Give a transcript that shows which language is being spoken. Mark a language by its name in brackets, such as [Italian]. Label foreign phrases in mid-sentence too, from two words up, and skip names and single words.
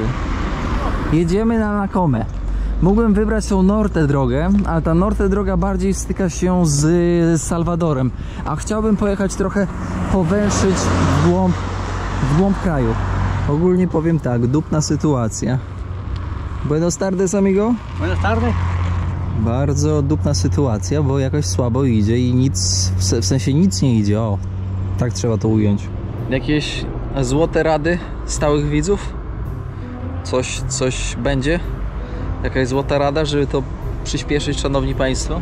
[Polish] Jedziemy na Nakomę. Mógłbym wybrać tą Norte drogę, ale ta Norte droga bardziej styka się z Salwadorem, a chciałbym pojechać trochę powęszyć w głąb kraju. Ogólnie powiem tak, dupna sytuacja. [Spanish] Buenas tardes, amigo. Buenas tardes. [Polish] Bardzo dupna sytuacja, bo jakoś słabo idzie i nic, w sensie nic nie idzie, o. Tak trzeba to ująć. Jakieś złote rady stałych widzów? Coś będzie? Jakaś złota rada, żeby to przyspieszyć, szanowni państwo?